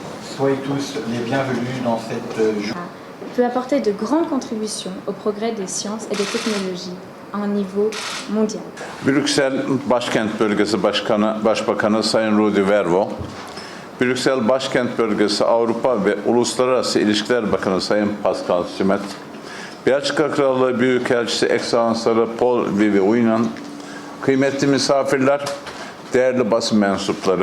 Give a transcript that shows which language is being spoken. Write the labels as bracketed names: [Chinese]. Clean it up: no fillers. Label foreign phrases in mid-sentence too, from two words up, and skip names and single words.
[French] Soyez tous les bienvenus dans cette journée. Peut apporter de grandes contributions au progrès des sciences et des technologies à un niveau mondial. [Turkish] Brüksel Başkent Bölgesi Başbakanı Sayın Rudy Verwo, Brüksel Başkent Bölgesi Avrupa ve Uluslararası İlişkiler Bakanı Sayın Pascal Simet, Belçika Krallığı Büyükelçisi Ekselansları Paul Vivi Uynan, kıymetli misafirler, değerli basın mensupları.